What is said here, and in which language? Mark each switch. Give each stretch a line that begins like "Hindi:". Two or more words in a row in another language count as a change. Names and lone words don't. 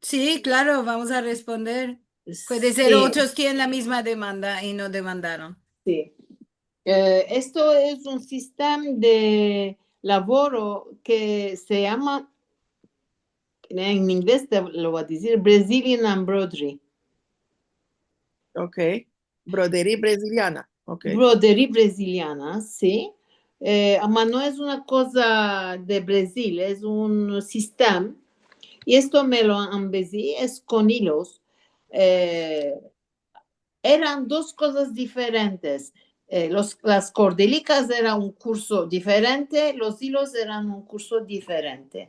Spanish: sí, claro, vamos a responder. Puede ser Sí, otros tienen la misma demanda y no demandaron. sí. Esto es un sistema de laboro que se llama, en inglés te lo voy a decir,
English: Brazilian Embroidery.
Spanish: ok. Brodería brasiliana, ok. Broderie brasiliana, sí. Ama no es una cosa de Brasil, es un sistema. Y esto me lo embellí, es con hilos. Eran dos cosas diferentes. Las cordelicas eran un curso diferente, los hilos eran un curso diferente.